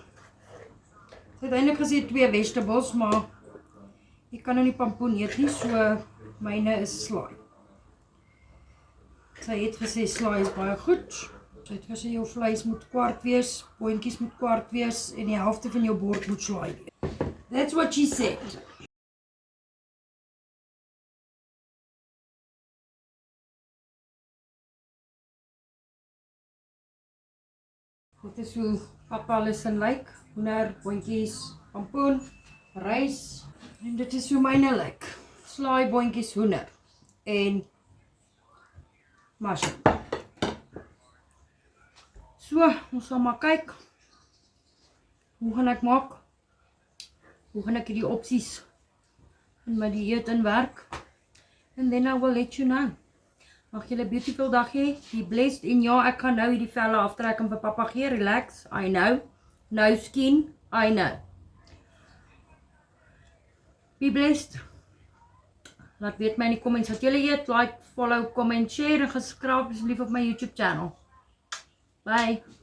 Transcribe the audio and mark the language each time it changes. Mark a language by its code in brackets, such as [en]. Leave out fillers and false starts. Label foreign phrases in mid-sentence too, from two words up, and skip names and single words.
[af] Ek het eintlik gesê 2 vegetables, maar ek kan nou nie pampoen eet nie, so myne is slaai. Sy het gesê slaai is baie goed. Sy het gesê jou vleis moet kwart wees, boontjies moet kwart wees en die helfte van jou bord moet slaai wees. [en] That's what she said. [af] Dit is hoe papa alles in lyk. Hoender, boontjies, pampoen, rys. En dit is hoe myne lyk. Slaai, boontjies, hoender. En mushroom. So, ons sal maar kyk. Hoe gaan ek maak? Hoe gaan ek die opsies in my dieet inwerk? [en] And then I will let you know. [af] Mag julle 'n beautiful dag hê, [en] be blessed, [af] en ja, ek gaan nou hierdie velle aftrek en vir pappa gee, [en] relax, I know, no skin, I know. Be blessed. [af] Laat weet my in die comments wat julle eet, [en] like, follow, comment, share en subscribe [af] asseblief op my [en] YouTube channel. Bye.